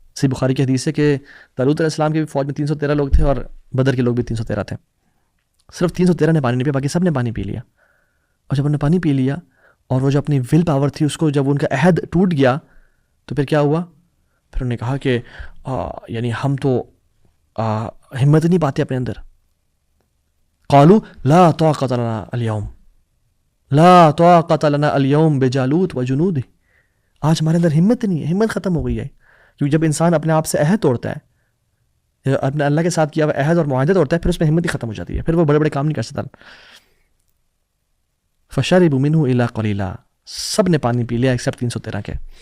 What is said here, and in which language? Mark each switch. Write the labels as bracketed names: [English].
[Urdu] صحیح بخاری کی حدیث ہے کہ طالوت علیہ السلام کی فوج میں 313 لوگ تھے اور بدر کے لوگ بھی 313 تھے. صرف 313 نے پانی نہیں پیا, باقی سب نے پانی پی لیا. اور جب انہوں نے پانی پی لیا اور وہ جو اپنی ول پاور تھی اس کو جب ان کا عہد ٹوٹ گیا تو پھر کیا ہوا, پھر انہوں نے کہا کہ یعنی ہم تو ہمت نہیں پاتے اپنے اندر. [Arabic] قالوا لا طاقت لنا اليوم, لا طاقت لنا اليوم بجالوت وجنوده. [Urdu] آج ہمارے اندر ہمت نہیں ہے, ہمت ختم ہو گئی ہے. کیونکہ جب انسان اپنے آپ سے عہد توڑتا ہے, اپنے اللہ کے ساتھ کیا ہوا عہد اور معاہدہ توڑتا ہے, پھر اس میں ہمت ہی ختم ہو جاتی ہے, پھر وہ بڑے بڑے کام نہیں کر سکتا. [Arabic] فشربوا منه الا قليلا, [Urdu] سب نے پانی پی لیا ایکسیپٹ 313 کے.